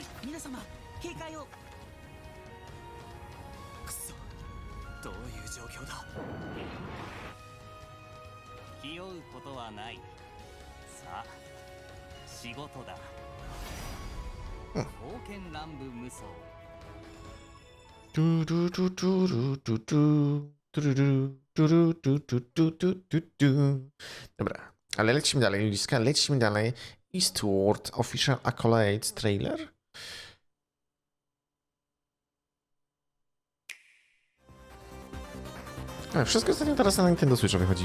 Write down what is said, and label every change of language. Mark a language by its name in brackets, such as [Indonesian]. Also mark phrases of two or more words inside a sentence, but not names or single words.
[Japanese] 皆様警戒を。くそ、どういう状況だ。気負うことはない。さあ仕事だ。刀剣乱舞無双。 [Polish] Dobra, ale lecimy dalej, Ludziska, lecimy dalej. [English] Eastward Official Accolades Trailer. [Polish] Wszystko ostatnio teraz na Nintendo Switcha wychodzi.